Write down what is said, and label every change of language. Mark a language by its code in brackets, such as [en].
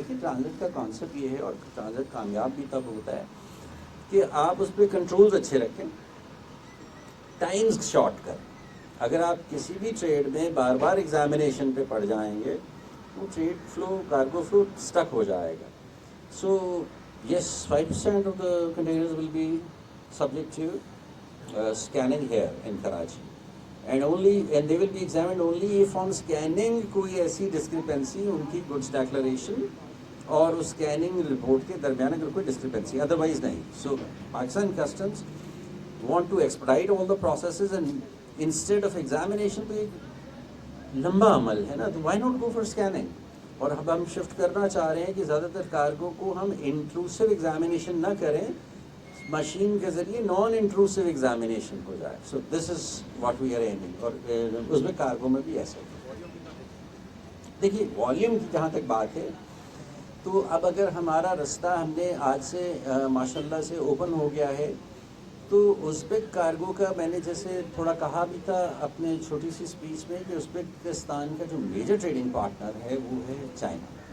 [ur] دیکھیے ٹرانزٹ کا کانسیپٹ یہ ہے، اور ٹرانزٹ کامیاب بھی تب ہوتا ہے کہ آپ اس پہ کنٹرولز اچھے رکھیں، ٹائمز شارٹ کریں. اگر آپ کسی بھی ٹریڈ میں بار بار ایگزامینیشن پہ پڑ جائیں گے وہ trade flu, cargo flu stick ہو جائے گا. [en] so yes 5% of the containers will be subject to scanning here in Karachi, and they will be examined only if on scanning [ur] کوئی ایسی [en] discrepancy [ur] ان کی [en] goods declaration [ur] اور اس [en] scanning report [ur] کے درمیان اگر کوئی [en] discrepancy، otherwise نہیں. So Pakistan Customs want to expedite all the processes, and instead of examination [ur] تو ایک لمبا عمل ہے نا، تو [en] why not go for scanning. [ur] اور اب ہم شفٹ کرنا چاہ رہے ہیں کہ زیادہ تر کارگو کو ہم انٹروسو ایگزامینیشن نہ کریں، مشین کے ذریعے نان انٹروسو ایگزامینیشن ہو جائے. [en] so this is what we are aiming, [ur] اور اس میں کارگو میں بھی ایسا ہے. دیکھیے والیوم کی جہاں تک بات ہے تو اب اگر ہمارا رستہ ہم نے آج سے ماشاء اللہ سے اوپن ہو گیا ہے تو ازبک کارگو کا میں نے جیسے تھوڑا کہا بھی تھا اپنے چھوٹی سی اسپیچ میں کہ ازبکستان کا جو میجر ٹریڈنگ پارٹنر ہے وہ ہے چائنا.